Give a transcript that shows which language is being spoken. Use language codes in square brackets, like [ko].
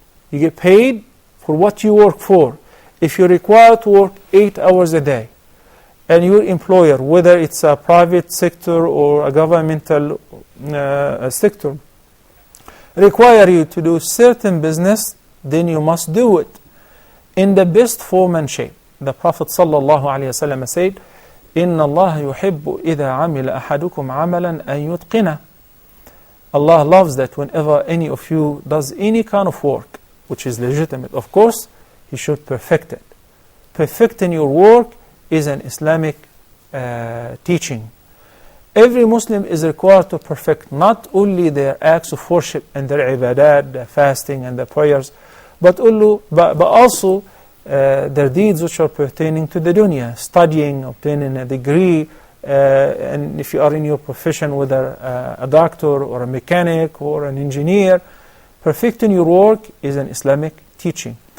[en] You get paid for what you work for. If you're required to work 8 hours a day, and your employer, whether it's a private sector or a governmental sector, require you to do certain business, then you must do it in the best form and shape. The Prophet ﷺ said, [ar] إِنَّ اللَّهَ يُحِبُّ إِذَا عَمِلَ أَحَدُكُمْ عَمَلًا أَن يُتْقِنَهُ. [en] Allah loves that whenever any of you does any kind of work, which is legitimate, of course, He should perfect it. Perfecting your work is an Islamic teaching. Every Muslim is required to perfect not only their acts of worship and their ibadat, the fasting and the prayers, but also their deeds which are pertaining to the dunya, studying, obtaining a degree, and if you are in your profession, whether a doctor or a mechanic or an engineer, perfecting your work is an Islamic teaching.